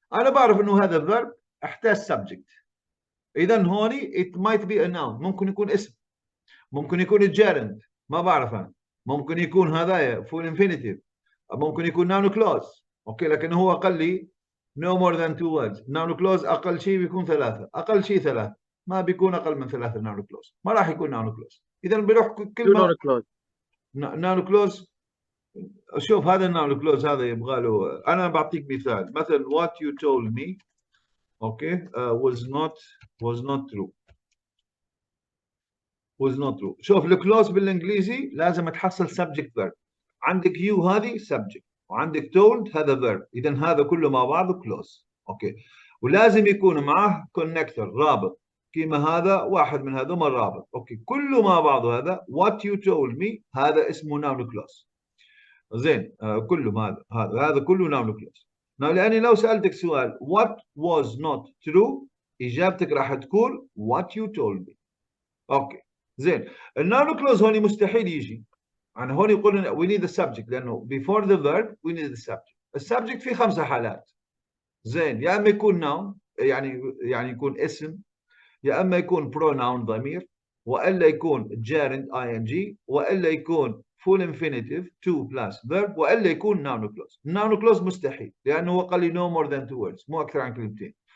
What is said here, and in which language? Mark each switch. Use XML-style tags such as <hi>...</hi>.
<ar>انا بعرف انه هذا verb احتاج subject اذا هوني</ar> <en>it might be a noun</en> <ar>ممكن يكون اسم ممكن يكون الجيرند ما بعرف انا ممكن يكون هذايا full infinitive ممكن يكون noun clause اوكي لكن هو قال لي</ar> <en>no more than 2 words</en> <ar>noun clause اقل شيء بيكون 3 اقل شيء 3 ما بيكون اقل من 3 noun clause ما راح يكون noun clause اذا بيروح كلمه noun clause. شوف هذا النوع كلوز هذا يبغى له انا بعطيك مثال مثلا</ar> <en>what you told me okay was not true was not true.</en> <ar>شوف الكلوز بالانجليزي لازم تحصل subject verb. عندك you هذه subject وعندك told هذا verb. اذا هذا كله مع بعضه close. اوكي. ولازم يكون معه connector رابط. كيما هذا واحد من هذوما الرابط. اوكي. كله مع بعضه هذا</ar> <en>what you told me</en> <ar>هذا اسمه noun clause. زين كله هذا كله noun clause. لاني لو سالتك سؤال</ar> <en>what was not true</en> <ar>اجابتك راح تكون</ar> <en>what you told me.</en> <ar>اوكي. زين النون كلوز هون مستحيل يجي. يعني هون يقولون</ar> <en>we need the subject</en> <ar>لانه</ar> <en>before the verb we need the subject.</en> <ar>السبجكت في 5 حالات. زين يا اما يكون noun يعني يكون اسم، يا اما يكون pronoun ضمير، والا يكون gerund ing، والا يكون full infinitive to plus verb، والا يكون noun clause. noun clause مستحيل لانه هو قال لي</ar> <en>no more than 2 words</en> <ar>مو اكثر عن كلمتين.</ar>